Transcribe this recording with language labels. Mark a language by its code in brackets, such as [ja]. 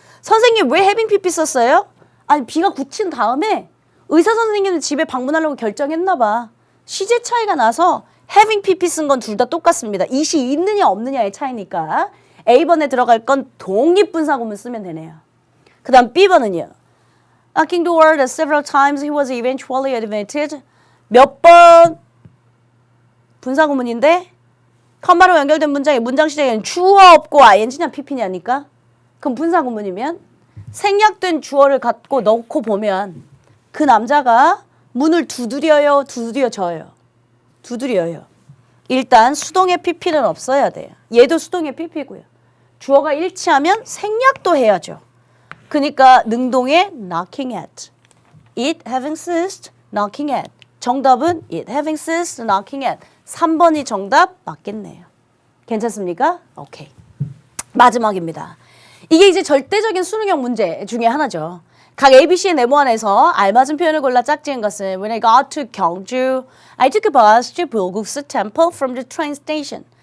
[ko] 선생님 왜 having pp 썼어요? 아니 비가 그친 다음에 의사 선생님은 집에 방문하려고 결정했나 봐. 시제 차이가 나서 having pp 쓴 건 둘 다 똑같습니다. it이 있느냐 없느냐의 차이니까 A번에 들어갈 건 독립분사구문 쓰면 되네요. 그 다음 B번은요. [en] Knocking the door several times he was eventually admitted. [ko] 몇 번 분사구문인데 컴마로 연결된 문장의 문장 시작에는 주어 없고 ing냐 pp냐니까 그럼 분사구문이면 생략된 주어를 갖고 넣고 보면 그 남자가 문을 두드려요, 두드려져요. 두드려요. 일단 수동의 pp는 없어야 돼요. 얘도 수동의 pp고요. 주어가 일치하면 생략도 해야죠. 그러니까 능동의 knocking at. [en] It having ceased, knocking at. [ko] 정답은 [en] it having ceased, knocking at. [ko] 3번이 정답 맞겠네요. 괜찮습니까? 오케이. 마지막입니다. 이게 이제 절대적인 수능형 문제 중에 하나죠. 각 ABC의 네모안에서 알맞은 표현을 골라 짝지은 것은 [en] When I got to 경주, I took a bus to 불국사 temple from the train station.